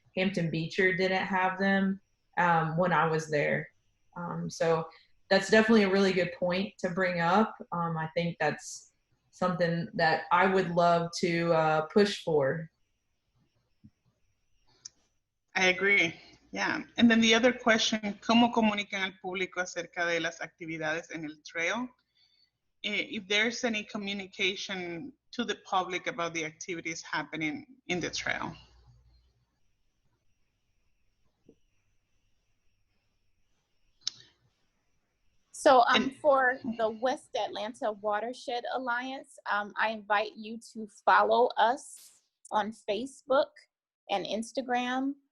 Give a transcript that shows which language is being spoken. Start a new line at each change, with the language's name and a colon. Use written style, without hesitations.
English: Hampton-Beecher didn't have them when I was there. So that's definitely a really good point to bring up. I think that's something that I would love to push for. I agree. Yeah. And then the other question,
Spanish: ¿cómo comunican al público acerca de las actividades en el trail?
English: If there's any communication to the public about the activities happening in the trail. So for the West Atlanta Watershed Alliance, I invite you to follow us on Facebook and Instagram.